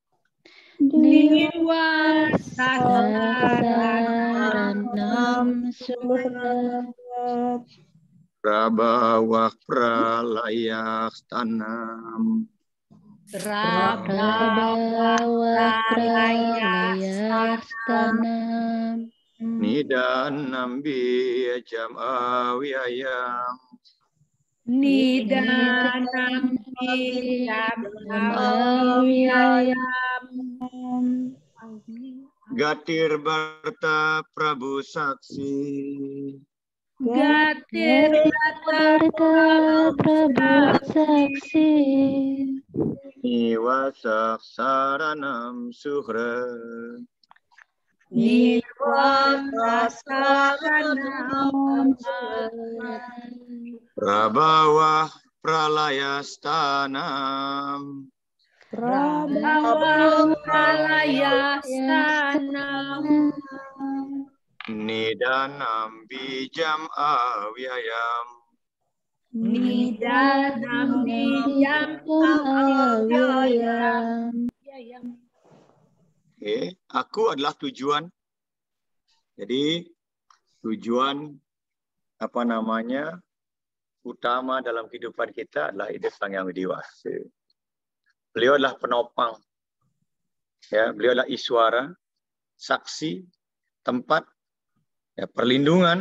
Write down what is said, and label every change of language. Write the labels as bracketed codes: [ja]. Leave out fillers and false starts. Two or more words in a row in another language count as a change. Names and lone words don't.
[sa] Niwasaksaranam Suhrat. Prabawah pralayak tanam. Prabawah pralayak tanam. Nidanam bijam awyayam. Nidanam bijam awyayam. Gatir Barta Prabu Saksi. Gatir Barta Prabu Saksi. Niwasaksaranam Suhrat. Niwasaksaranam Suhrat. Prabawah pralayastanam. Prabawah pralayastanam. Nidanam bijam awyayam. Nidanam bijam awyayam. [id] Aku adalah tujuan. Jadi tujuan utama dalam kehidupan kita adalah ide Sang Hyang Widi Wasa. Beliau adalah penopang. Ya, beliau adalah Iswara, saksi, tempat ya, perlindungan.